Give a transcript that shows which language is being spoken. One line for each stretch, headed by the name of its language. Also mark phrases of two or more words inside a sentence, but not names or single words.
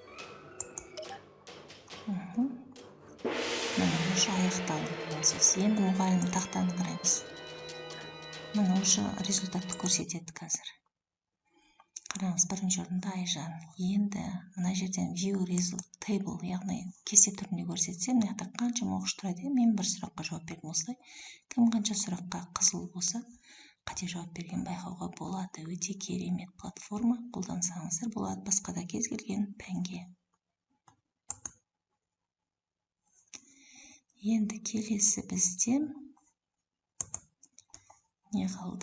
Kazakh: Мына уже аяқталды. Енді мұғалім тақтаны қараймыз. Мына уже результатты көрсетеді қазір. Қараңыз, бірінші орында Айжан. Енді мына жерден
English: view result table,
Kazakh: яғни кесте түрінде көрсетсем, мына жақта қаншама оқушы тұрады. Мен бір сұраққа жауап бердім осылай. Кім қанша сұраққа қызыл болса, қате жауап берген байқауға болады. Өте керемет платформа, қолдансаңыздар болады басқа да кез келген пәнге. Енді келесі бізде не қалды?